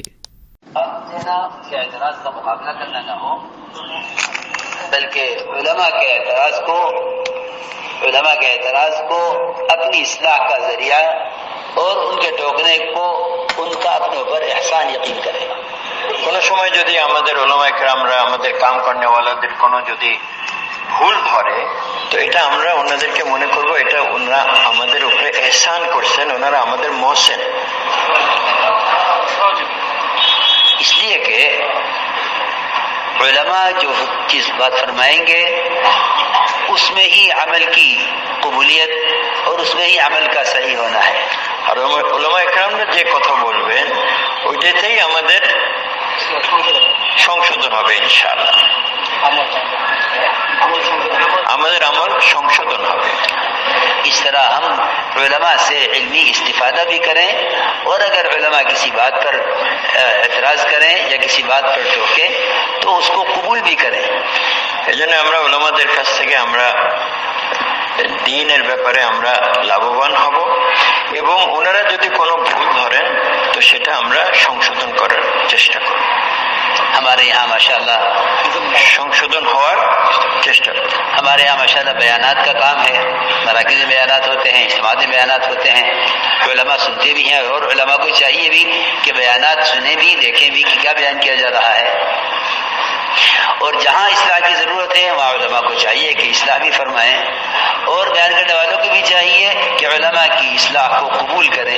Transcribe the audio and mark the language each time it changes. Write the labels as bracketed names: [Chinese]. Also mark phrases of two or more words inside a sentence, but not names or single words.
[Urdu] اعتراض کا مقابلہ کرنا نہ ہو بلکہ علماء کے اعتراض کو اپنی اصلاح کا ذریعہ اور ان کے ٹوکنے کو ان کا اپنے اوپر احسان یقین کرے گا۔ [Bangla] কোনো সময় যদি আমাদের উলামায়ে কেরামরা আমাদের কাম করনেওয়ালাদের কোনো যদি ভুল ধরে তো এটা আমরা ওনাদেরকে মনে করব এটা ওনারা আমাদের উপরে এহসান করছেন, ওনারা আমাদের মোহসেন। [Urdu] اس لیے کہ علماء جو چیز بات فرمائیں گے اس میں ہی عمل کی قبولیت اور اس میں ہی عمل کا صحیح ہونا ہے۔ [Bangla] আর উলামায়ে কেরামরা যে কথা বলবেন ওইটাতেই আমাদের সংশোধন হবে ইনশাআল্লাহ, আমাদের আমল সংশোধন হবে। [Urdu] اس طرح ہم علماء سے علمی استفادہ بھی کریں اور اگر علماء کسی بات پر اعتراض کریں یا کسی بات پر ٹوکیں تو اس کو قبول بھی کریں۔ [Bangla] এজন্য আমরা উলামাদের কাছ থেকে আমরা দ্বীনের ব্যাপারে আমরা লাভবান হব এবং ওনারা যদি কোনো ভুল ধরেন তো সেটা আমরা সংশোধন করার চেষ্টা করব। [Urdu] ہمارے یہاں ماشاءاللہ [Bangla] সংশোধন হওয়ার চেষ্টা করব। [Urdu] ہمارے یہاں ماشاءاللہ بیانات کا کام ہے، مراکز میں بیانات ہوتے ہیں، اجتماعات میں بیانات ہوتے ہیں، علماء سنتے بھی ہیں اور علماء کو چاہیے بھی کہ بیانات سنیں بھی، دیکھیں بھی کہ کیا بیان کیا جا رہا ہے، اور جہاں اصلاح کی ضرورت ہے وہاں علماء کو چاہیے کہ اصلاح بھی فرمائیں اور بیان کرنے والوں کو بھی چاہیے کہ علماء کی اصلاح کو قبول کریں۔